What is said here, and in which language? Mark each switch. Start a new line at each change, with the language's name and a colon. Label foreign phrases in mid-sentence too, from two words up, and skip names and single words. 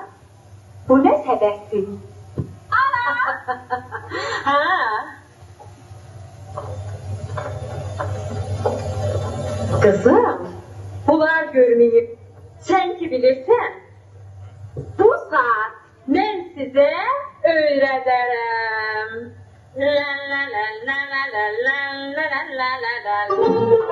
Azerbaijani: Bu nə səbəbdir? Ha.
Turkish: Kızım, bunlar görmeyip sen ki bilirsen, bu saat ben size öğrederim. La la la la la la la la la la la.